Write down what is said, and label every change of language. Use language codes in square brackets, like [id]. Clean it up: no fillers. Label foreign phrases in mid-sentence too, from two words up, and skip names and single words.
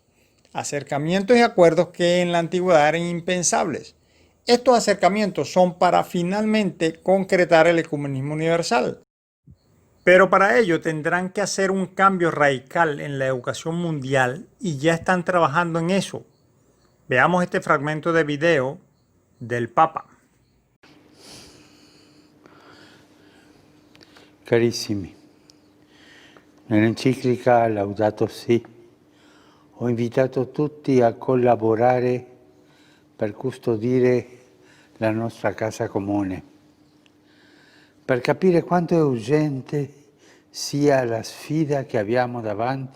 [es] Acercamientos y acuerdos que en la antigüedad eran impensables. Estos acercamientos son para finalmente concretar el ecumenismo universal. Pero para ello tendrán que hacer un cambio radical en la educación mundial y ya están trabajando en eso. Veamos este fragmento de video del Papa. [it] Carissimi, nell'enciclica Laudato Si ho invitato tutti a collaborare per custodire la nostra casa comune, per capire quanto è urgente sia la sfida che abbiamo davanti.